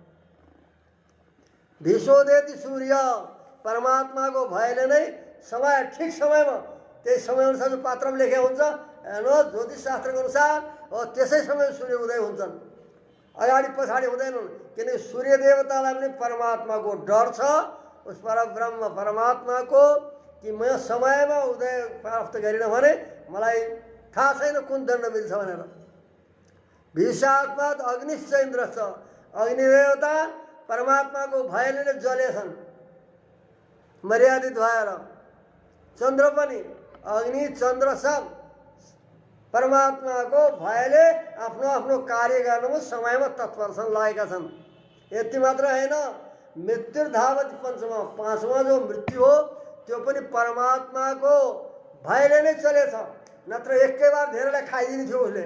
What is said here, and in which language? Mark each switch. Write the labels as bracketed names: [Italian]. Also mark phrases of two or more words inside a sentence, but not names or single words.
[Sanskrit] भीषोदेति सूर्य, [Nepali] परमात्माको भयले नै समय ठिक समयमा, त्यही समयअनुसार जो पात्रमा लेखेको हुन्छ हेर्नुहोस्, ज्योतिष शास्त्रको अनुसार त्यसै समय सूर्य उदय हुन्छन्। अगाडि पछाडि हुँदैनन्, किनकि सूर्य देवतालाई पनि परमात्माको डर छ, उस परब्रह्म परमात्माको कि म समयमा उदय प्राप्त गरिनँ भने मलाई थाहा छैन कुन दण्ड मिल्छ भनेर। [Sanskrit] भीषात्मात अग्निश्च इन्द्रश्च, [Nepali] अग्निदेवता परमात्माको भयले नै जलेछन् मर्यादित भएर। चन्द्र पनि, अग्नि चन्द्र सब परमात्माको भयले आफ्नो आफ्नो कार्य गर्नमा समयमा तत्पर छन्, लागेका छन्। यति मात्र होइन, [Sanskrit] मृत्यु धावती पञ्चमा, [Nepali] पाँचमा जो मृत्यु हो त्यो पनि परमात्माको भयले नै चलेछ, नत्र एकै बार धेरैलाई खाइदिने थियो उसले।